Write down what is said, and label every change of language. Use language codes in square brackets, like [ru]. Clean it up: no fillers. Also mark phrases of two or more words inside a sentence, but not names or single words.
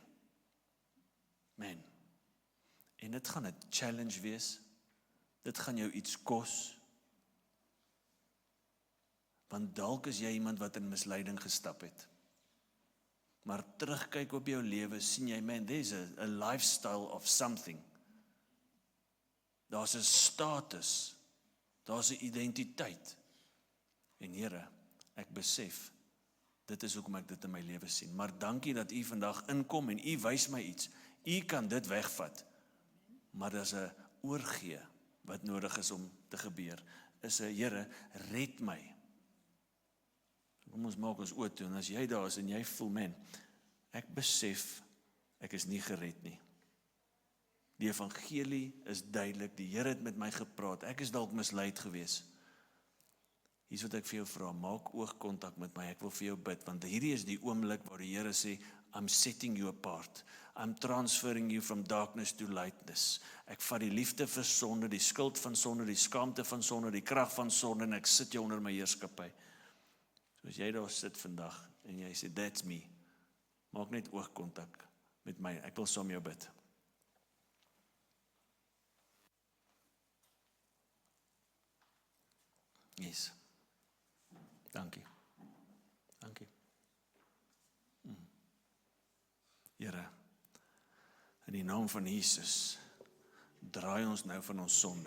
[af] Man, en dit gaan 'n challenge wees, dit gaan jou iets kos, want dalk is jy iemand wat in misleiding gestap het. Maar terugkyk op jou lewe, sien jy, man, [en] there's a lifestyle of something. [af] Daar's 'n status, Daar's 'n identiteit. En Here, ek besef, dit is hoekom ek dit in my lewe sien. Maar dankie dat U vandag inkom en U wys my iets. U kan dit wegvat. Maar daar's 'n oorgee wat nodig is om te gebeur. Is 'n Here, red my. Kom ons maak ons oë toe, en as jy daar is en jy voel, man, ek besef, ek is nie gered nie. Die evangelie is duidelik, die Here het met my gepraat, ek is dalk misleid gewees. Hier's wat ek vir jou vra, maak oogkontak met my, ek wil vir jou bid, want hierdie is die oomblik waar die Here sê, [en] I'm setting you apart, I'm transferring you from darkness to lightness. [af] Ek vat die liefde vir sonde, die skuld van sonde, die skaamte van sonde, die krag van sonde, en ek sit jou onder my heerskappy. So as jy daar sit vandag, en jy sê, [en] that's me, [af] maak net oogkontak met my, ek wil saam jou bid. Yes. Dankie. Dankie. Here, in die naam van Jesus, draai ons nou van ons sonde.